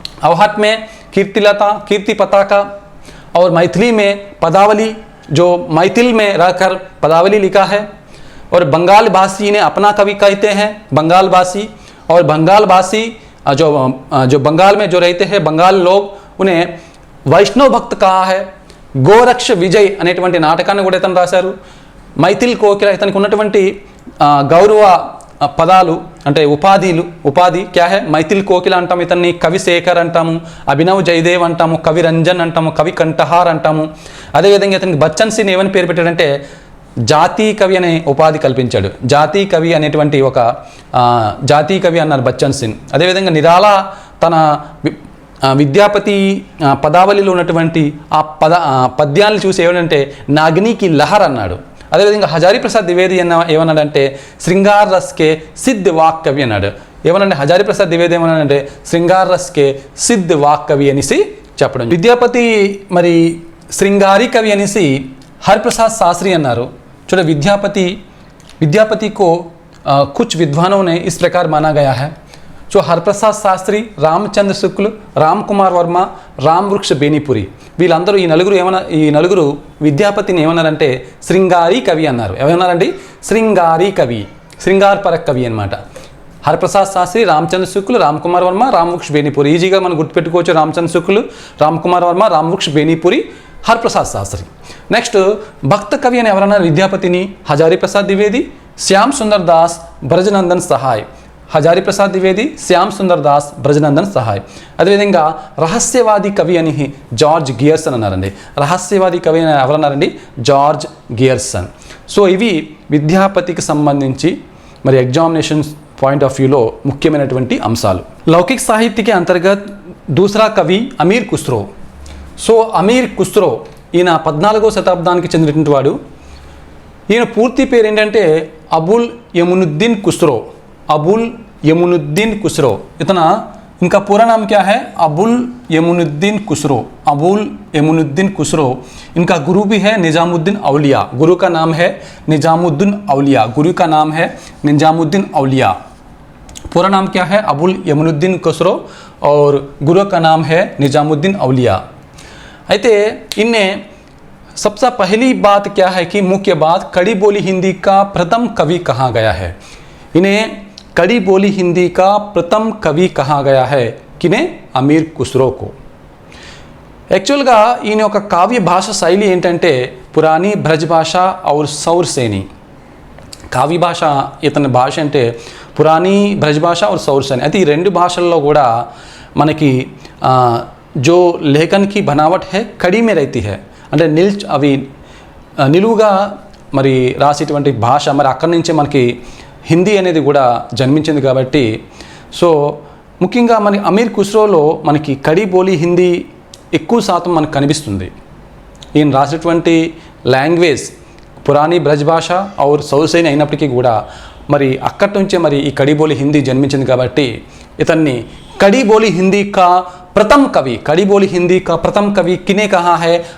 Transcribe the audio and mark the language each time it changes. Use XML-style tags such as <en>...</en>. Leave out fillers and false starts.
<hi>अवहट में कीर्तिलता, कीर्ति पताका. और मैथिली में पदावली, जो मैथिल में रहकर पदावली लिखा है. और बंगाल भाषी ने अपना कवि कहते हैं, बंगाल भाषी. और बंगाल भाषी जो बंगाल में जो रहते हैं बंगाल लोग, उन्हें</hi> <te>వైష్ణవ భక్త</te> <hi>कहा है.</hi> <te>గోరక్ష విజయ్ అనేటువంటి నాటకాన్ని కూడా ఇతను రాశారు. మైథిల్ కోకిల ఇతనికి ఉన్నటువంటి గౌరవ పదాలు అంటే ఉపాధి</te> <hi>క్యా హై?</hi> <te>మైథిల్ కోకిల అంటాము, ఇతన్ని కవి శేఖర్ అంటాము, అభినవ్ జయదేవ్ అంటాము, కవి రంజన్ అంటాము, కవి కంఠహార్ అంటాము. అదేవిధంగా ఇతనికి బచ్చన్ సింగ్ ఏమని పేరు పెట్టాడంటే జాతీయ కవి అనే ఉపాధి కల్పించాడు. జాతీయ కవి అనేటువంటి ఒక జాతీయ కవి అన్నారు బచ్చన్ సింగ్. అదేవిధంగా నిరాలా తన విద్యాపతి పదావళిలో ఉన్నటువంటి ఆ పద్యాలను చూసి ఏమంటే నాగినికి లహర్ అన్నాడు. అదేవిధంగా హజారీ ప్రసాద్ ద్వివేది ఏమన్నాడంటే</te> <hi>శృంగార్ రస్కే సిద్ధ్ వాక్ కవి</hi> <te>అన్నాడు. ఏమనంటే హజారీ ప్రసాద్ ద్వివేది ఏమన్నాడంటే</te> <hi>శృంగార్ రస్కే సిద్ధ్ వాక్ కవి</hi> <te>అనేసి చెప్పడం. విద్యాపతి మరి శృంగారి కవి అనేసి हरप्रसाद शास्त्री అన్నారు.</te> <hi>చూడ विद्यापति को कुछ विद्वानों ने इस प्रकार माना गया है.</hi> <te>जो हरप्रसाद शास्त्री, रामचंद्र शुक्ल, राम कुमार वर्मा, राम वृक्ष बेनीपुरी వీళ్ళందరూ ఈ నలుగురు విద్యాపతిని ఏమన్నారంటే శృంగారి కవి అన్నారు. ఏమన్నారండి? శృంగారి కవి, శృంగారపర కవి అన్నమాట. హరప్రసాద్ శాస్త్రి, రామచంద్ర శుక్లు, రామ్ కుమార్ వర్మ, రామ్ వృక్ష బేనీపురి. ఈజీగా మనం గుర్తుపెట్టుకోవచ్చు. రామచంద్ర శుక్లు, రామ్ కుమార్ వర్మ, రామ్ వృక్ష బేనీపురి, హరప్రసాద్ శాస్త్రి. నెక్స్ట్ భక్త కవి అని ఎవరన్నారు విద్యాపతిని? హజారీ ప్రసాద్ ద్వివేది, శ్యామ్ సుందర్ దాస్, బ్రజనందన్ సహాయ్. హజారి ప్రసాద్ ద్వివేది, శ్యామ్ సుందర్ దాస్, బ్రజనందన్ సహాయ్. అదేవిధంగా రహస్యవాది కవి అని జార్జ్ గియర్సన్ అన్నారండి. రహస్యవాది కవి అని ఎవరన్నారండి? జార్జ్ గియర్సన్. సో ఇవి విద్యాపతికి సంబంధించి మరి ఎగ్జామినేషన్స్ పాయింట్ ఆఫ్ వ్యూలో ముఖ్యమైనటువంటి అంశాలు.</te> <hi>లౌకిక సాహిత్య के अंतर्गत दूसरा कवि अमीर खुसरो.</hi> <te>సో అమీర్ ఖుస్రో ఈయన 14వ శతాబ్దానికి చెందినటువంటి వాడు. ఈయన పూర్తి పేరు ఏంటంటే అబుల్ యమునుద్దీన్ ఖుస్రో. అబుల్ యమునుద్దీన్ ఖుస్రో.</te> <hi>ఇతన इनका पूरा नाम क्या है? अबुल यमुनुद्दीन खुसरो. अबुल यमुनुद्दीन खुसरो. इनका गुरु भी है निजामुद्दीन औलिया. गुरु का नाम है निजामुद्दीन औलिया. गुरु का नाम है निजामुद्दीन औलिया. पूरा नाम क्या है? अबुल यमुनुद्दीन खुसरो और गुरु का नाम है निजामुद्दीन औलिया. అయితే इनने सबसे पहली बात क्या है कि मुख्य बात कड़ी बोली हिंदी का प्रथम कवि कहा गया है. इन्हें कड़ी बोली हिंदी का प्रथम कवि कहा गया है किने? अमीर खुसरो को.</hi> <te>యాక్చువల్గా ఈయన యొక్క కావ్య భాష శైలి ఏంటంటే పురాణీ బ్రజ్ భాష ఔర్ సౌర్ సేని. కావ్య భాష ఇతని భాష అంటే పురాణీ బ్రజ్ భాష ఔర్ సౌర్ సేని. అయితే ఈ రెండు భాషల్లో కూడా మనకి</te> <hi>जो लेखन की बनावट है कड़ी में रहती है.</hi> <te>అంటే అవి నిలువుగా మరి రాసేటువంటి భాష మరి అక్కడి నుంచే మనకి హిందీ అనేది కూడా జన్మించింది కాబట్టి సో ముఖ్యంగా మన అమీర్ ఖుస్రోలో మనకి కడి బోలీ హిందీ ఎక్కువ శాతం మనకు కనిపిస్తుంది. ఈయన రాసినటువంటి లాంగ్వేజ్ పురాణీ బ్రజ్ భాష ఔర్ సౌసేని అయినప్పటికీ కూడా మరి అక్కడి నుంచే మరి ఈ కడి బోలీ హిందీ జన్మించింది కాబట్టి ఇతన్ని</te> <hi>कड़ी बोली हिंदी का प्रथम कवि, कड़ी बोली हिंदी का प्रथम कवि किने कहा है?</hi>